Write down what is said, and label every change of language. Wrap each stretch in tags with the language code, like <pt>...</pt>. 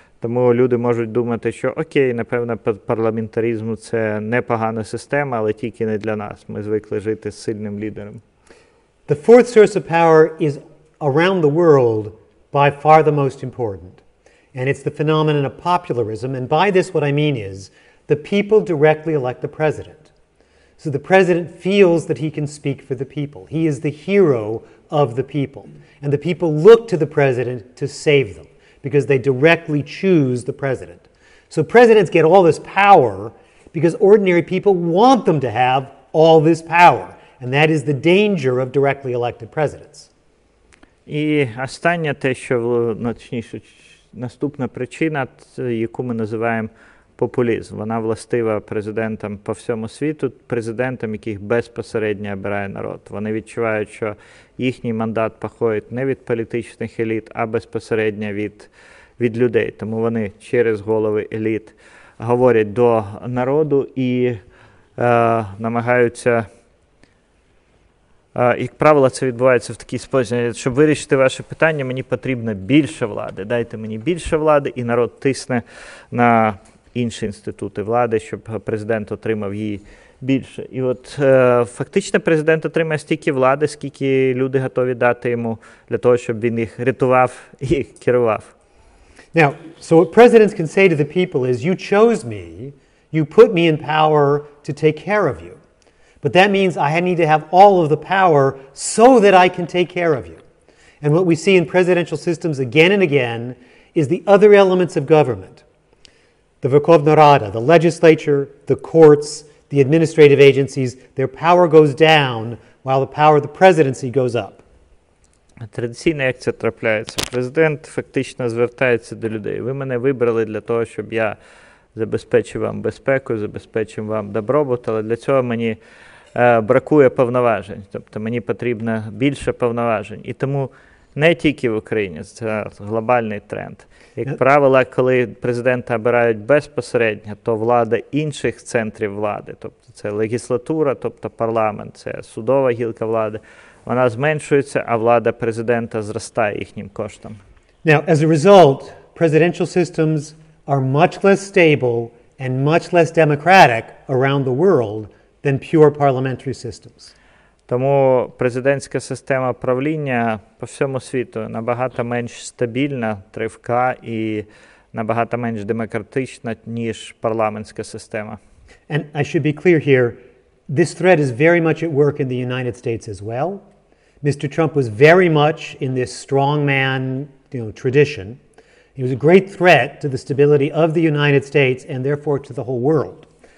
<uk>Тому люди можуть думати, що окей, напевно, парламентаризм – це непогана система, але тільки не для нас. Ми звикли жити з сильним лідером.</uk> <en>The fourth source of power is around the world by far the most important. And it's the phenomenon of popularism. And by this what I mean is the people directly elect the president. So the president feels that he can speak for the people. He is the hero of the people. And the people look to the president to save them because they directly choose the president. So presidents get all this power because ordinary people want them to have all this power. And that is the danger of directly elected presidents.</en> <uk>І останнє те, що, точніше, наступна причина, яку ми називаємо популізм. Вона властива президентам по всьому світу, президентам, яких безпосередньо обирає народ. Вони відчувають, що їхній мандат походить не від політичних еліт, а безпосередньо від людей. Тому вони через голови еліт говорять до народу і намагаються, як правило, це відбувається в такий спосіб. Щоб вирішити ваше питання, мені потрібно більше влади. Дайте мені більше влади, і народ тисне на інші інститути влади, щоб президент отримав її більше. І от фактично президент отримає стільки влади, скільки люди готові дати йому для того, щоб він їх рятував і керував.</uk> <en>Now, so what presidents can say to the people is, you chose me, you put me in power to take care of you. But that means I need to have all of the power so that I can take care of you. And what we see in presidential systems again and again is the other elements of government. The Verkhovna Rada, the legislature, the courts, the administrative agencies, their power goes down while the power of the presidency goes up.</en> <uk>Традиційно, як це трапляється? Президент фактично звертається до людей. Ви мене вибрали для того, щоб я забезпечив вам безпеку, забезпечив вам добробут, але для цього мені бракує повноважень. Тобто мені потрібно більше повноважень. І тому не тільки в Україні, це глобальний тренд. Як правило, коли президента обирають безпосередньо, то влада інших центрів влади, тобто це легіслатура, тобто парламент, це судова гілка влади, вона зменшується, а влада президента зростає їхнім коштом.</uk> <en>Now, as a result, presidential systems are much less stable and much less democratic around the world than pure parliamentary systems.</en> <uk>Тому президентська система правління по всьому світу набагато менш стабільна, тривка і набагато менш демократична, ніж парламентська система.</uk> <en>And I should be clear here, this threat is very much at work in the United States as well. Mr. Trump was very much in this strongman, tradition. He was a great threat to the stability of the United States and therefore to the whole world.</en>